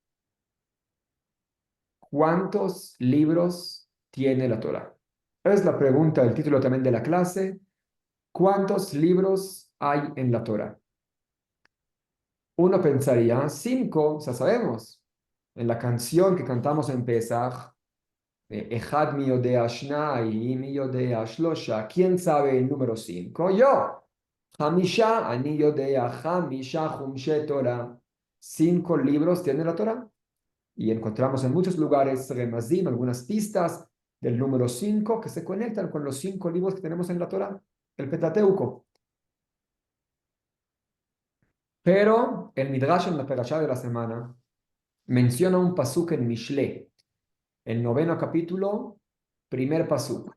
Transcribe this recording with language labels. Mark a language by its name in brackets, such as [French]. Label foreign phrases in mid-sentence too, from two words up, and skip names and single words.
[Spanish] ¿Cuántos libros tiene la Torah? Es la pregunta, el título también de la clase. ¿Cuántos libros hay en la Torah? Uno pensaría, cinco, ya sabemos. En la canción que cantamos en Pesach, [Hebrew] אחד מי יודע שניים, מי יודע שלושה. [Spanish] ¿Quién sabe el número cinco? Yo. [Hebrew] חמישה, אני יודע, חמישה חומשי תורה. [Spanish] Cinco libros tiene la Torah. Y encontramos en muchos lugares remazim, algunas pistas del número 5 que se conectan con los 5 libros que tenemos en la Torah, el Pentateuco. Pero el Midrash en la Perashá de la semana menciona un pasuk en Mishle, el noveno capítulo, primer pasuk.